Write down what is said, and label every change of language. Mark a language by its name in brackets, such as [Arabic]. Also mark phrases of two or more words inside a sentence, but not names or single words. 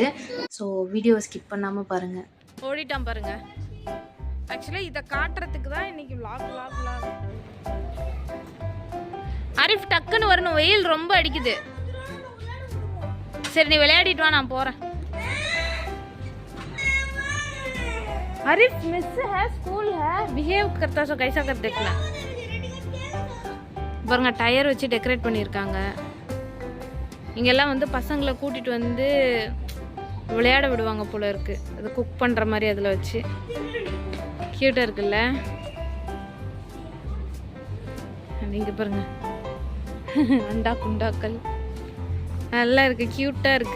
[Tamil] ஸோ வீடியோவை ஸ்கிப் பண்ணாமல் பாருங்கள். ஓடிட்டான் பாருங்க. ஆக்சுவலாக இதை காட்டுறதுக்கு தான் இன்னைக்கு vlog. ஆரிஃப் டக்குன்னு வரணும், வெயில் ரொம்ப அடிக்குது. சரி நீ விளையாடிட்டு வா, நான் போறேன். [Hindi] आरिफ मिस है, स्कूल है, बिहेव करता सो कैसा कर देखना. [Tamil] பாருங்க டயர் வச்சு டெக்கரேட் பண்ணியிருக்காங்க. இங்கெல்லாம் வந்து பசங்களை கூட்டிகிட்டு வந்து விளையாட விடுவாங்க போல இருக்கு. அது குக் பண்ணுற மாதிரி அதில் வச்சு க்யூட்டாக இருக்குல்ல. இங்கே பாருங்க அண்டா குண்டாக்கள் நல்லா இருக்கு, க்யூட்டாக இருக்கு.